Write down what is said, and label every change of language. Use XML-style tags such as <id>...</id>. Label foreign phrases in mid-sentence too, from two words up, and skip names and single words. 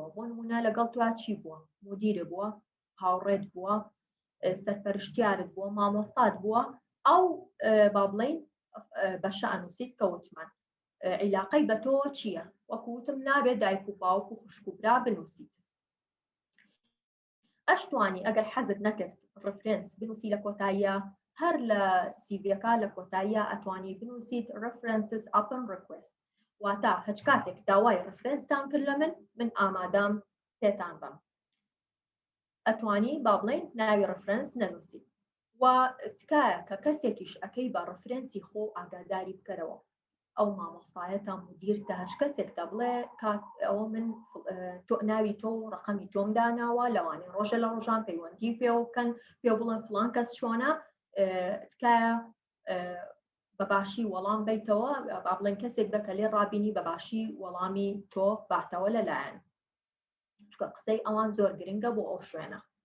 <ckb>بۆ نمونە لەگەڵ تۆ چی بووە؟ مدیرە بووە، هاوڕێت بووە، سەرپەرشتیارت بووە، مامۆستات بووە، ئەو با بڵێین بەشە ئەنووسیت کە وتمان عیلاقەی بە تۆ چییە؟ وەکوتم نابێت دایک و باوک و خوشک و برا بنووسیت. ئەشتوانی ئەگەر حەزت نەکرد ڕفرەنس بنووسی لە کۆتاییە، هەر لە سیڤیەکە لە کۆتاییە ئەتوانی بنووسیت</ckb> <en>references upon request،</en> <ckb>واتە هەچ کاتێک داوای ڕفرەنستان کرد لە من ئامادەم پێتان بم. ئەتوانی با بڵێن ناوی ڕفرەنس نەنووسیت و تکایە کە کەسێکیش ئەەکەی بە ڕفرەنسی خۆ ئاگاداری بکەرەوە. ئەو مامۆستایەتە مدیرتە هەر کەسێکدا بڵێ ئەوە من ناوی تۆ ڕقەمی تۆم داناوە، لەوانەیە ڕۆژە لە ڕۆژان پەیوەندی پێ بکەن، پێ بڵێن فڵان کەس چۆنە، تکایە بەباشی وەڵام بیتەوە، با بڵێن کەسێک بکە لێ ڕابینی بەباشی وەڵامی تۆ باتەوە لەلایەن، چکە قسەی ئەوان زۆر گرنگە بۆ ئەو شوێنە.</ckb>